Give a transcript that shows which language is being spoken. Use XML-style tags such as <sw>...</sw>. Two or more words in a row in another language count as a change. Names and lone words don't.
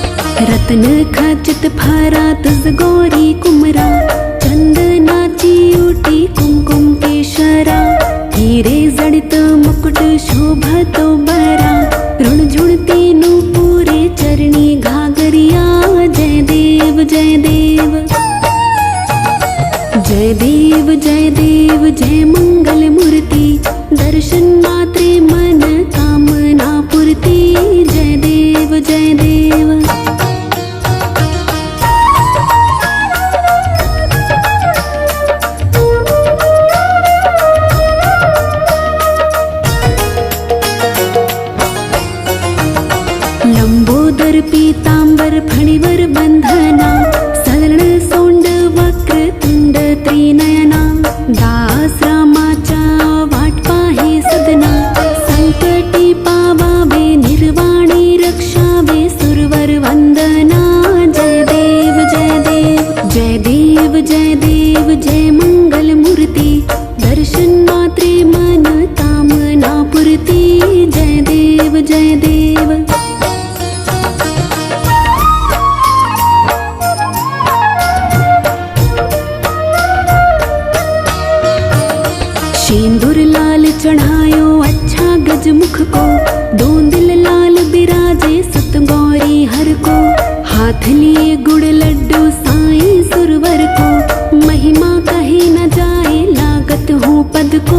<mr>रत्न खचित फारा तुझ गोरी कुमरा। चंदनाची उटी मूर्ति कुमकुम केशरा, हीरे जड़ित मुकुट शोभतो बरा, ऋण झुणती नूपुरे चरणी घाघरिया। जय देव जय देव जय देव जय देव जय मंगल मूर्ति, दर्शन मात्रे मन कामना पूर्ति। जय देव जय देव लंबोदर पीतांबर फणिवर बंधना, सदन सोंड वक्र तुंड त्रिनयना, दास रामाचा वाट पाहे सदना, संकटी पावावे निर्वाणी रक्षावे सुरवर वंदना। जय देव जय देव जय देव जय देव जय मंगल मूर्ति, दर्शन मात्रे मन कामना पूर्ति।</mr> <hi>जय देव जय देव सिंदूर लाल चढ़ायो अच्छा गजमुख को, दोंदिल लाल बिराजे सत गौरी हर को, हाथ लिए गुड़ लड्डू साईं सुरवर को, महिमा कहे न जाए लागत हो पद को।</hi>